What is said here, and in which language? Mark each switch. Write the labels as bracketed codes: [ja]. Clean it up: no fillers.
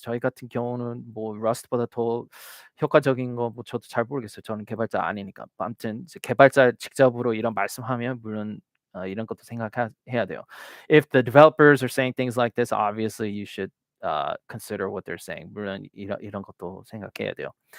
[ko] 저희 같은 경우는 뭐 Rust보다 더 효과적인 거 뭐 저도 잘 모르겠어요. 저는 개발자 아니니까. 아무튼 이제 개발자 직접으로 이런 말씀하면 물론 이런 것도 생각해야 돼요. [en] If the developers are saying things like this, obviously you should consider what they're saying. [ko] 물론 이런 것도 생각해야 돼요.